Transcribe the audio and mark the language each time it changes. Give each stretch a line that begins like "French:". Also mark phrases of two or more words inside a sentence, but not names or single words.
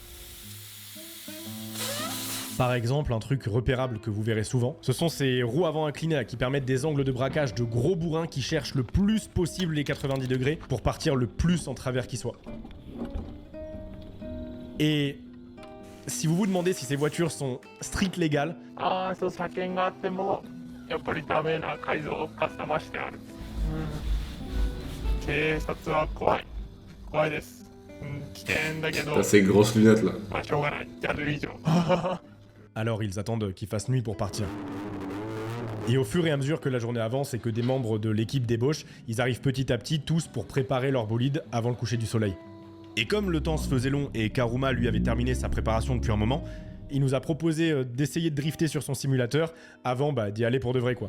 French: Par exemple, un truc repérable que vous verrez souvent, ce sont ces roues avant inclinées qui permettent des angles de braquage de gros bourrins qui cherchent le plus possible les 90 degrés pour partir le plus en travers qui soit. Et si vous vous demandez si ces voitures sont street légales,
Japanese: ああ、そう、車検があっても、やっぱりダメな改造をカスタマしてある。警察は怖い。怖いです。危険だけど、
French: T'as ces grosses lunettes là.
Japanese: まあしょうがない。やる以上。
French: alors ils attendent qu'il fasse nuit pour partir. Et au fur et à mesure que la journée avance et que des membres de l'équipe débauchent, ils arrivent petit à petit tous pour préparer leur bolide avant le coucher du soleil. Et comme le temps se faisait long et qu'Aruma lui avait terminé sa préparation depuis un moment, il nous a proposé d'essayer de drifter sur son simulateur avant d'y aller pour de vrai quoi.